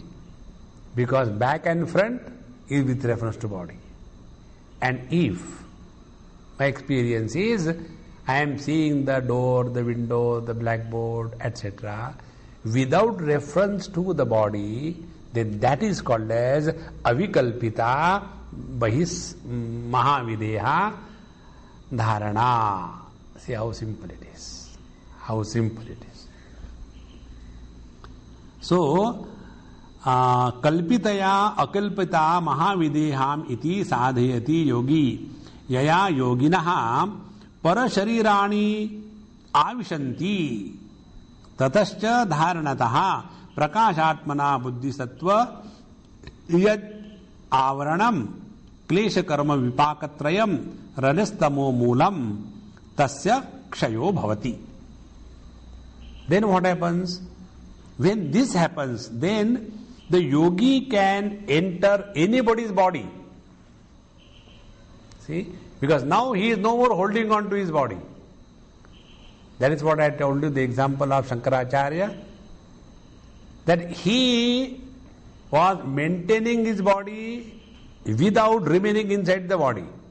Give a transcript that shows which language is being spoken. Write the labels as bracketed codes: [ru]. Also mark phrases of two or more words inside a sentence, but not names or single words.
[en] Because back and front is with reference to body. And if my experience is I am seeing the door, the window, the blackboard, etc., without reference to the body, then that is called as [sa] avikalpita bahis mahavideha dharana. [en] See how simple it is. How simple it is. So, [sa] kalpitaya akalpita mahavideham iti sadhayati yogi yaya yoginaha parasharirani avishanti tatascha dharanataha prakashatmana buddhisattva yad avaranam klesha karma vipakatrayam rajastamo moolam tasya kshayo bhavati. [en] Then what happens? When this happens, then the yogi can enter anybody's body. See? Because now he is no more holding on to his body. That is what I told you, the example of Shankaracharya, that he was maintaining his body without remaining inside the body.